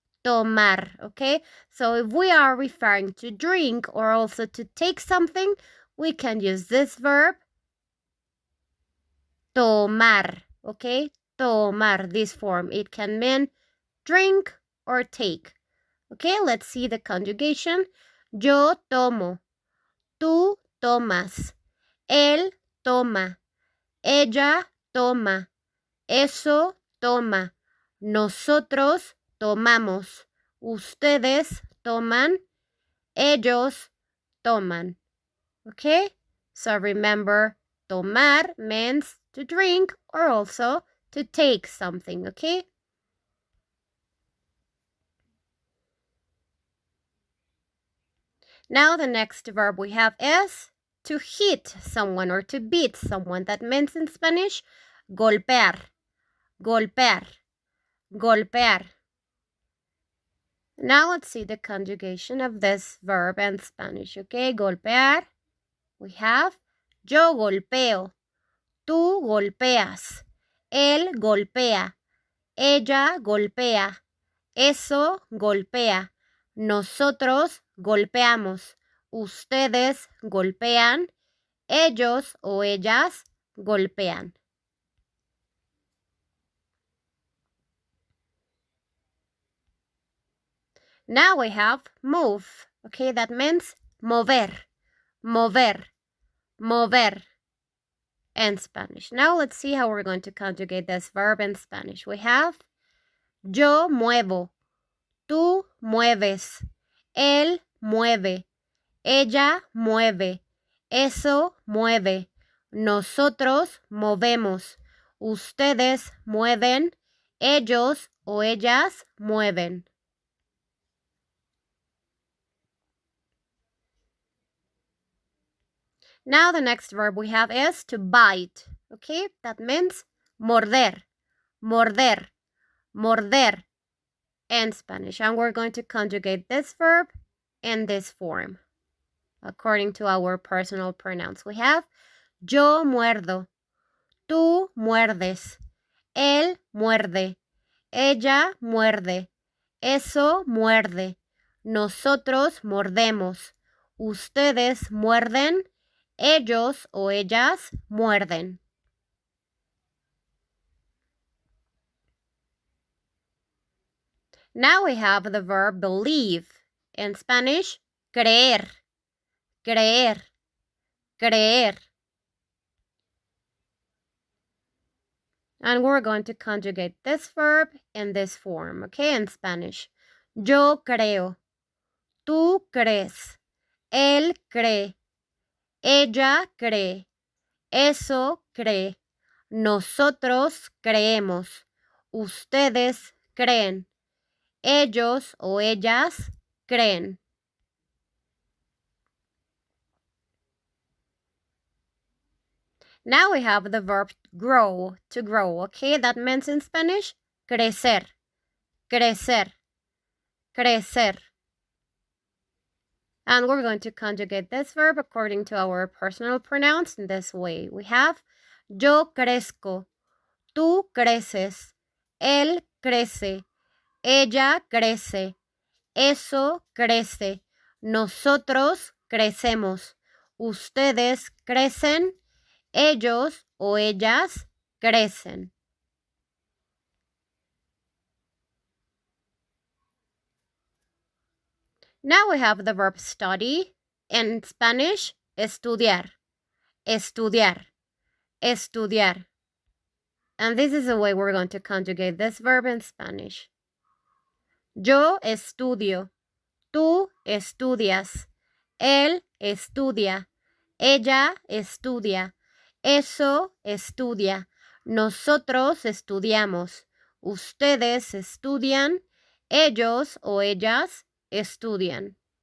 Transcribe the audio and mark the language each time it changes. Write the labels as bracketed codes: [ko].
[en] tomar, okay? So if we are referring to drink or also to take something, we can use this verb, tomar, okay? Tomar, this form. It can mean drink or take. Okay, let's see the conjugation. [es] Yo tomo, tú tomas, él toma, ella toma, eso toma, nosotros tomamos, ustedes toman, ellos toman. [en] Okay, so remember, tomar means to drink or also to take something, okay? Now the next verb we have is to hit someone or to beat someone. That means in Spanish, golpear, golpear, golpear. Now let's see the conjugation of this verb in Spanish, okay? [es] Golpear, [en] we have [es] yo golpeo, tú golpeas, él golpea, ella golpea, eso golpea, nosotros golpeamos, ustedes golpean, ellos o ellas golpean. [en] Now we have move, okay? That means mover, mover, mover in Spanish. Now let's see how we're going to conjugate this verb in Spanish. We have [es] yo muevo, tú mueves, él mueve, ella mueve, eso mueve, nosotros movemos, ustedes mueven, ellos o ellas mueven. [en] Now the next verb we have is to bite, okay? That means morder, morder, morder in Spanish. And we're going to conjugate this verb in this form. According to our personal pronouns, we have [es] yo muerdo, tú muerdes, él muerde, ella muerde, eso muerde, nosotros mordemos, ustedes muerden, ellos o ellas muerden. [en] Now we have the verb believe. In Spanish, creer, creer, creer. And we're going to conjugate this verb in this form, okay, in Spanish. [es] Yo creo, tú crees, él cree, ella cree, eso cree, nosotros creemos, ustedes creen, ellos o ellas creen. [en] Now we have the verb grow, to grow, okay? That means in Spanish, crecer, crecer, crecer. And we're going to conjugate this verb according to our personal pronouns in this way. We have [es] yo crezco, tú creces, él crece, ella crece, eso crece, nosotros crecemos, ustedes crecen, ellos o ellas crecen. [en] Now we have the verb study. In Spanish, estudiar, estudiar, estudiar. And this is the way we're going to conjugate this verb in Spanish. [es] Yo estudio, tú estudias, él estudia, ella estudia, eso estudia, nosotros estudiamos, ustedes estudian, ellos o ellas estudian.